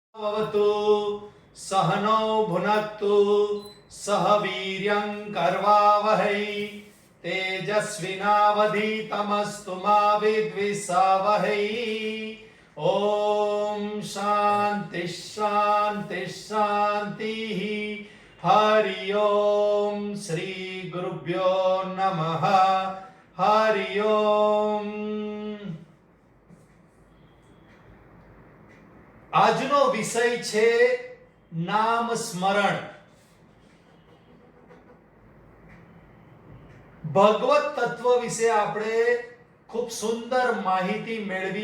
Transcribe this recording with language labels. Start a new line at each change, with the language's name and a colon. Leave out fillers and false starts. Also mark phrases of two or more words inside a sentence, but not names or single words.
Sanskrit: भवतु सहनौ भुनक्तु सह वीर्यं कर्वावहै तेजस्विनावधीतमस्तु मा विद्विषावहै। ओम शांति शांति शांति। हरि ओम श्री गुरुभ्यो नमः। हरि ओम।
Gujarati: આજનો વિષય છે નામ સ્મરણ। ભગવત તત્વ વિશે આપણે ખૂબ સુંદર માહિતી મેળવી।